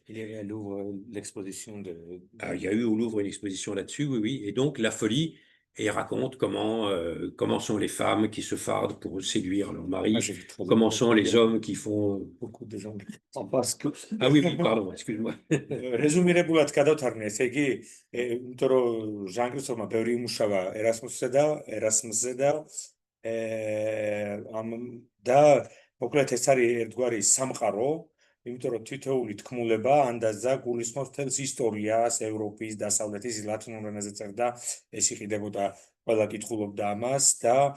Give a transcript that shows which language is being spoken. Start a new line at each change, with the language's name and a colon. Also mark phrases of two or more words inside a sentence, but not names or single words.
French: Il y a eu à Louvre l'exposition de... Ah, il y a eu au Louvre une exposition là-dessus, oui, oui. Et donc la folie et il raconte comment sont les femmes qui se fardent pour séduire leur mari, comment sont les hommes qui font... beaucoup de gens en passent que Ah oui, pardon, excuse-moi.
Georgian: რეზუმირებულად გადავთარგმნე, ესე იგი, იმიტომ რომ ჟანგრისოვმა ბევრი იმუშავა ერასმუსზე და და მოკლედ ეს არის ერთგვარი სამყარო, იმიტომ რომ თითოეული თქმულება ანდაზა გულისხმობს მთელს ისტორიას, ევროპის, დასავლეთის, ლათინურ ენაზე წერდა, ეს იყიდებოდა, ყველა კითხულობდა ამას და